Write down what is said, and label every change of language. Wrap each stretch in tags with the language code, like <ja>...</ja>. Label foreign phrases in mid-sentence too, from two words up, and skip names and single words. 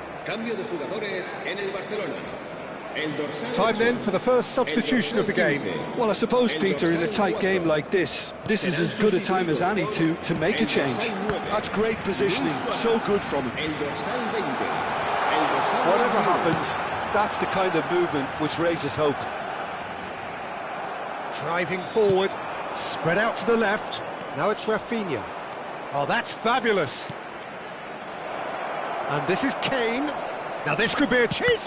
<es>Cambio de jugadores en el Barcelona. El dorsal</es> <en>Time then for the first substitution of the game. Well, I suppose, Peter, in a tight game like this is as good a time as any to make a change. That's great positioning, so good from him.</en> <es>El dorsal 20. El dorsal</es> <en>Whatever</en> <es>21.</es> <en>happens, that's the kind of movement which raises hope. Driving forward, spread out to the left. Now it's Rafinha. Oh, that's fabulous. And this is Kane. Now this could be a chase.</en>